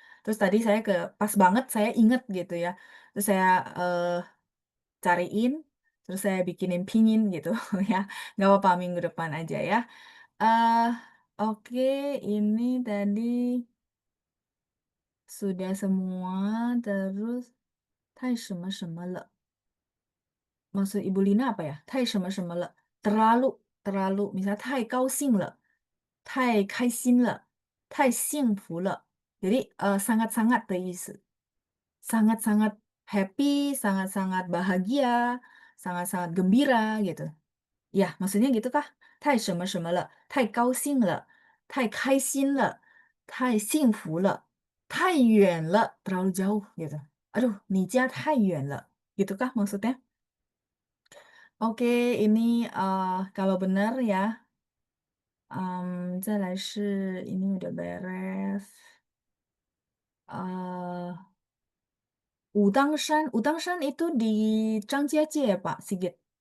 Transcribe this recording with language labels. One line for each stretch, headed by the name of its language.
Indonesian: Terus tadi saya pas banget saya inget gitu ya. Terus saya cariin, terus saya bikinin pingin gitu ya. Nggak apa-apa minggu depan aja ya. Eh, oke, ini tadi sudah semua, terus
Chinese: 太什么什么了.
Indonesian: Maksud Ibu Lina apa ya?
Chinese: 太什么什么了.
Indonesian: Terlalu, terlalu.
Chinese: Misalnya 太高兴了,太开心了, 太幸福了.
Indonesian: Jadi sangat-sangat
Chinese: 的意思.
Indonesian: Sangat-sangat happy, sangat-sangat bahagia, sangat-sangat gembira gitu. Ya, maksudnya gitu kah?
Chinese: 太什么什么了,太高兴了, 太开心了, 太幸福了, 太远了,
Indonesian: terlalu jauh gitu. Aduh,
Chinese: 你家太远了,
Indonesian: gitu kah maksudnya? Oke, ini kalau benar ya,
Chinese: 再来是
Indonesian: ini udah beres. eh Udang Shan itu di Zhangjiajie ya Pak Sigit.